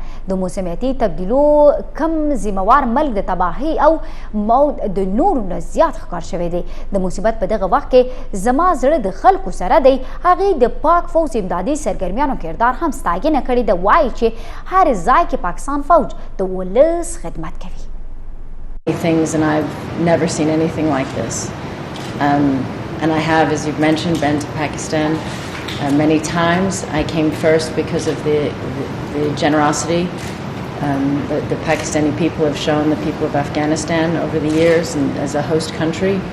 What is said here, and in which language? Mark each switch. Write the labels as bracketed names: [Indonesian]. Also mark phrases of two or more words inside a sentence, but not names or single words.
[Pashto] د موسمیاتي تبدیلو کم ذمهوار ملک د تباهي او موت د نورو نه زیات ښکار شوی دی. د مصیبت په دغه وخت کې زما زړه د خلکو سره دی. هغې د پاک فوج امدادي سرګرمیانو کردار هم ستاینه کړې ده. وایي چې هر ځای کې پاکستان فوج د ولس خدمت کوي. [English] Things, and I've never seen anything like this. And I have, as you've mentioned, been to Pakistan many times. I came first because of the generosity the Pakistani people have shown the people of Afghanistan over the years, and as a host country.